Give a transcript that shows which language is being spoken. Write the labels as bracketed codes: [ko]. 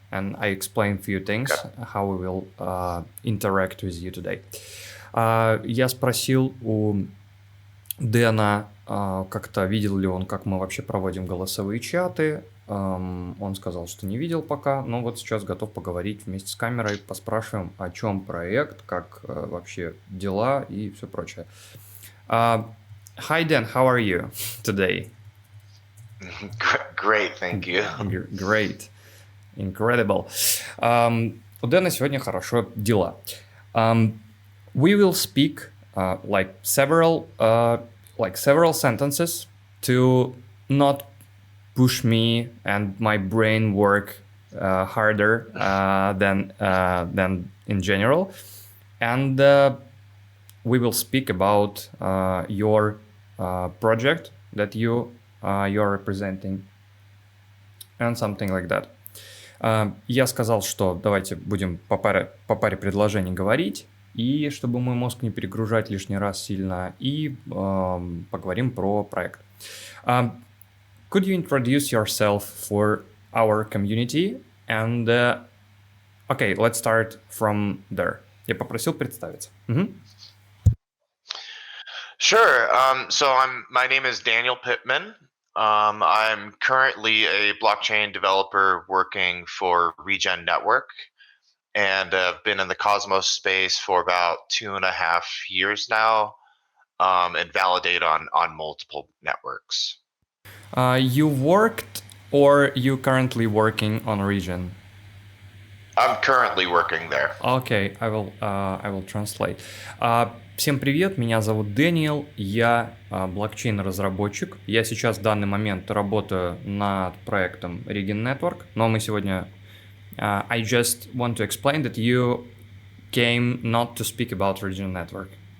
[en] And I explain a few things, how we will interact with you today. [ru] Я спросил у Дэна, как-то видел ли он, как мы вообще проводим голосовые чаты. Он сказал, что не видел пока, но вот сейчас готов поговорить вместе с камерой, поспрашиваем, о чем проект, как вообще дела и все прочее. [en] Hi, Dan, how are you today? Great, thank you. Great. Incredible. [ru] У Дэна сегодня хорошо дела. [en] We will speak several sentences to not push me and my brain work harder than in general. And we will speak about your project that you're representing and something like that. [ru] Я сказал, что давайте будем по паре предложений говорить, и чтобы мой мозг не перегружать лишний раз сильно, и поговорим про проект. [en] Could you introduce yourself for our community? And okay, let's start from there. [ru] Я попросил представиться. [en] Sure. My name is Daniel Pittman. I'm currently a blockchain developer working for Regen Network, and I've been in the Cosmos space for about 2.5 years now, and validate on multiple networks. You worked or you currently working on Regen? I'm currently working there. Okay, I will translate. [ru] Всем привет, меня зовут Дэниел, я блокчейн-разработчик. Я сейчас в данный момент работаю над проектом Regen Network, но мы сегодня... [en] I just want to explain that you came not to speak about Regen Network.